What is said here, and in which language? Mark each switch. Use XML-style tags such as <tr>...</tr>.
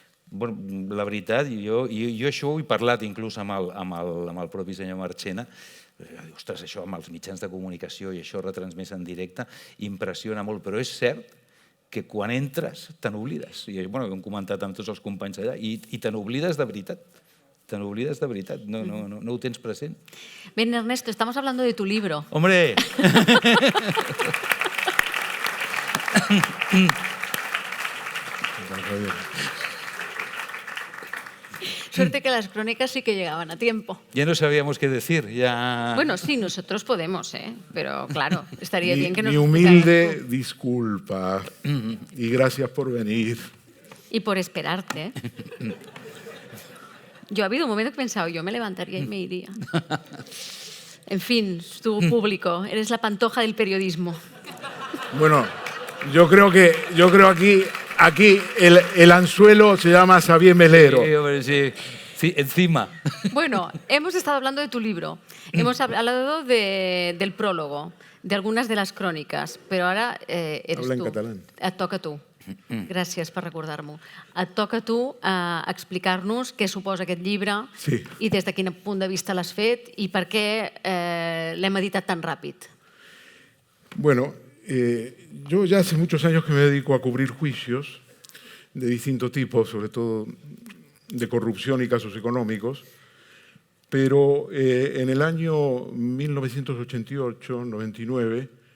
<ca>La veritat, jo això ho he parlat inclús amb el propi senyor Marchena. Ostres, això amb els mitjans de comunicació i això retransmès en directe impressiona molt, però és cert que quan entres te n'oblides. Ho hem comentat amb tots els companys allà, i te n'oblides de veritat. Te n'oblides de veritat, no ho tens present.</ca> <es>Bien, Ernesto, estamos hablando de tu libro. ¡Hombre! Suerte que las crónicas sí que llegaban a tiempo. Ya no sabíamos qué decir, ya... Bueno, sí, nosotros podemos, pero claro, estaría bien que nos... Mi humilde disculpa y gracias por venir. Y por esperarte. Yo ha habido un momento que he pensado, yo me levantaría y me iría. En fin, tu público, eres la Pantoja del periodismo. Bueno, yo creo aquí el anzuelo se llama Xavier Melero. Sí, hombre, sí, encima. Bueno, hemos estado hablando de tu libro, hemos hablado del prólogo, de algunas de las crónicas, pero ahora eres Habla en</es> <ca>tu.</ca> <es>catalán.</es> <ca>Et toca a tu. Gràcies per recordar-m'ho. Et toca a tu explicar-nos què suposa aquest llibre i des de quin punt de vista l'has fet i per què l'hem editat tan ràpid.</ca> <es>Bueno, yo ya hace muchos años que me dedico a cubrir juicios de distinto tipo, sobre todo de corrupción y casos económicos, pero en el año 1988-99</es>